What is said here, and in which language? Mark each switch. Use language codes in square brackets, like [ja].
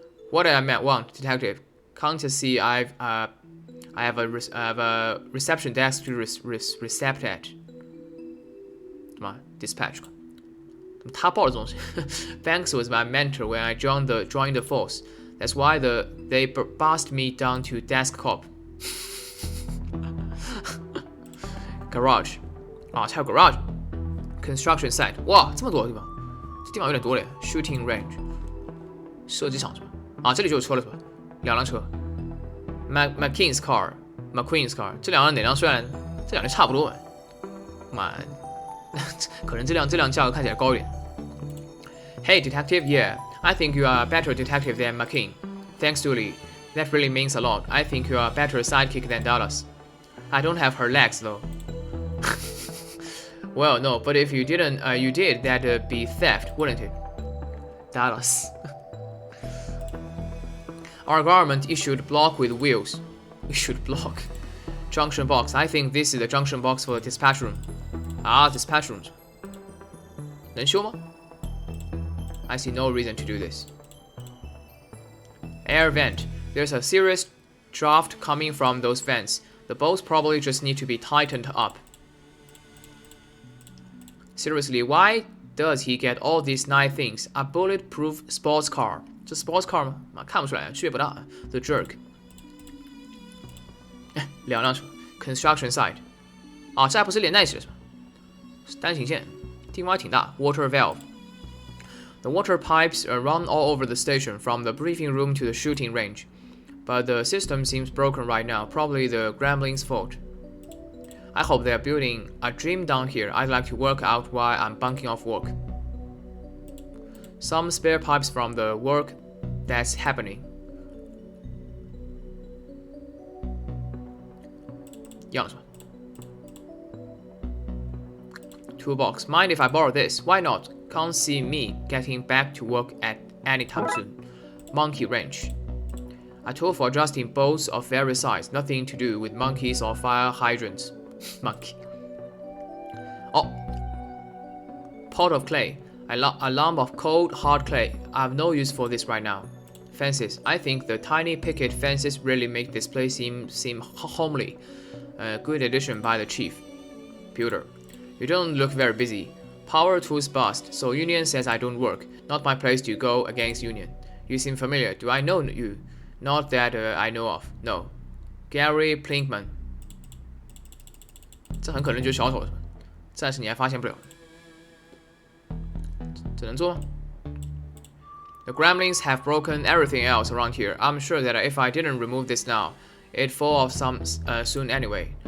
[en] What did I want, detective? Can't you see I have a reception desk to recept at. [zh] 什么 dispatch 他报的东西 [en] Banks was my mentor when I joined the force. That's why they passed me down to desk cop. [zh] Garage 啊，还有 garage construction site 哇，这么多地方，这地方有点多了。 Shooting range 射击场是吧？啊，这里就有车了是吧？两辆车 McQueen's car 这两辆哪辆？虽然这两辆差不多嘛，妈，可能这辆价格看起来高一点。 [en] Hey detective, yeah, I think you are a better detective than McQueen. Thanks, Julie. That really means a lot. I think you are a better sidekick than Dallas. I don't have her legs though. Well, no, but if you did, that'd be theft, wouldn't it? Dallas. Our government issued block with wheels. Block. Junction box. I think this is the junction box for the dispatch room. Ah, dispatch rooms. [zh] 能修吗 [en] I see no reason to do this. Air vent. There's a serious draft coming from those vents. The bolts probably just need to be tightened up. Seriously, why does he get all these nice things? A bulletproof sports car. [zh] 这 sports car 吗？看不出来，区别不大。 [en] The jerk. [zh] 两辆车 ，construction site， 啊，这还不是连在一起的是吧？单行线，地方还挺大。 [en] Water valve， the water pipes run all over the station from the briefing room to the shooting range, but the system seems broken right now. Probably the Gremlins' fault. I hope they're building a gym down here. I'd like to work out while I'm bunking off work. Some spare pipes from the work that's happening. [zh] 一样是吧 Toolbox. [en] Mind if I borrow this? Why not? Can't see me getting back to work at any time soon. Monkey wrench. A tool for adjusting bolts of various sizes. Nothing to do with monkeys or fire hydrants. Monkey. Oh. Pot of clay. A lump of cold, hard clay. I have no use for this right now. Fences. I think the tiny picket fences really make this place seem homely. A good addition by the chief. Pewter. You don't look very busy. Power tools bust, so Union says I don't work. Not my place to go against Union. You seem familiar. Do I know you? Not that I know of. No. Gary Plinkman. [zh] 这很可能就是小丑，暂时你还发现不了。这能做吗 [en] The gremlins have broken everything else around here. I'm sure that if I didn't remove this now, it'd fall off soon anyway.